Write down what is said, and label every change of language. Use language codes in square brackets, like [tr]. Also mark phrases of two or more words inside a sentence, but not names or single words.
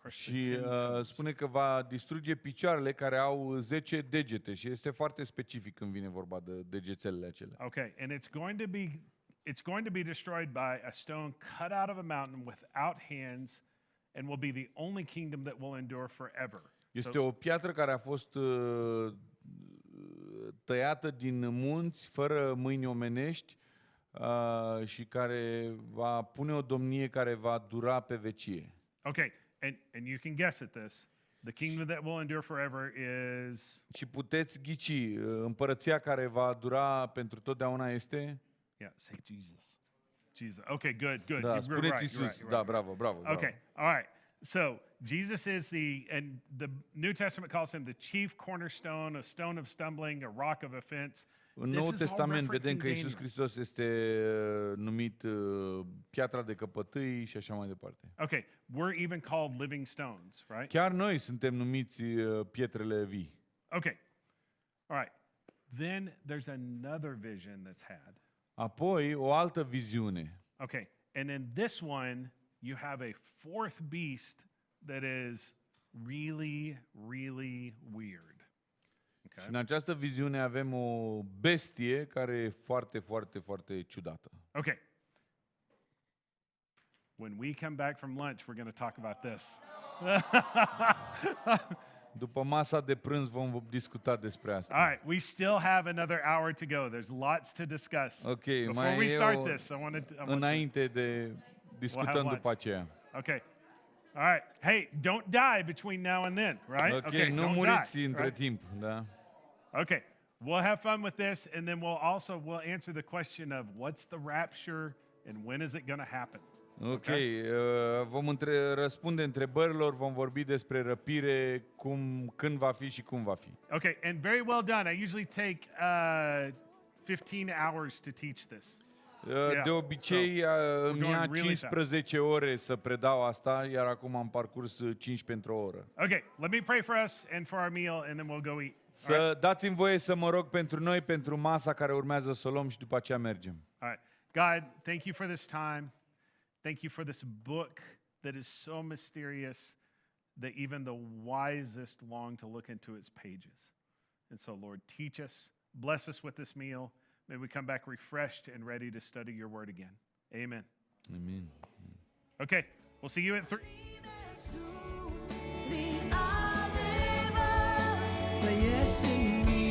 [en] Crush the [ro] și [en] 10 toes. [ro] spune că va distruge picioarele care au 10 degete și este foarte specific când vine vorba de degețelele acelea. [en] Okay, and it's going to be destroyed by a stone cut out of a mountain without hands and will be the only kingdom that will endure forever. [ro] Este o piatră care a fost tăiată din munți, fără mâini omenești, și care va pune o domnie care va dura pe vecie. [en] Okay, and you can guess at this. The kingdom that will endure forever is... [ro] Și puteți ghici, împărăția care va dura pentru totdeauna este... [en] Yeah, say Jesus. Jesus. Okay, good. [ro] Da, [en] You're [ro] spuneți [en] right, [ro] Iisus. [en] you're [ro] Da, [en] right. [ro] bravo. [en] Okay, all right. So Jesus is and the New Testament calls him the chief cornerstone, a stone of stumbling, a rock of offense. [ro] În [en] This [ro] Noul [en] is all [ro] Testament vedem [en] referencing [ro] că Iisus [en] Daniel. [ro] Hristos este numit piatra de căpătâi și așa mai departe. [en] Okay, we're even called living stones, right? [ro] Chiar noi suntem numiți pietrele vii. [en] Okay, all right. Then there's another vision that's had. [ro] Apoi, o altă viziune. [en] Okay, and in this one, you have a fourth beast that is really, really weird. Okay. [ro] Și în această viziune avem o bestie care e foarte, foarte, foarte ciudată. [en] Okay. When we come back from lunch, we're going to talk about this. [ro] După masa de prânz vom discuta despre asta. [en] All right, we still have another hour to go. There's lots to discuss. [ro] Ok, [en] Before [ro] mai [en] we [ro] e [en] start this, I want to [ro] înainte de discutăm [en] lunch. [ro] după aceea. [en] Okay. All right. Hey, don't die between now and then, right? [ro] Ok, [en] okay, [ro] nu [en] don't [ro] muriți [en] die, [ro] între [en] right? [ro] timp, da? [en] Okay. We'll have fun with this, and then we'll answer the question of what's the rapture and when is it going to happen. [ro] Ok, vom răspunde întrebărilor, vom vorbi despre răpire, când va fi și cum va fi. [en] Okay, and very well done. I usually take 15 hours to teach this. [ro] De obicei îmi ia 15 ore să predau asta, iar acum am parcurs 15 într-o oră. [en] Okay, let me pray for us and for our meal, and then we'll go eat. [ro] Dați-mi voie să mă rog pentru noi, pentru masa care urmează să o luăm și după aceea mergem. [en] All right. God, thank you for this time. Thank you for this book that is so mysterious that even the wisest long to look into its pages. And so, Lord, teach us, bless us with this meal. May we come back refreshed and ready to study your word again. Amen. [ro] Amin. [en] Okay, we'll see you at 3. [ro] Trăiește în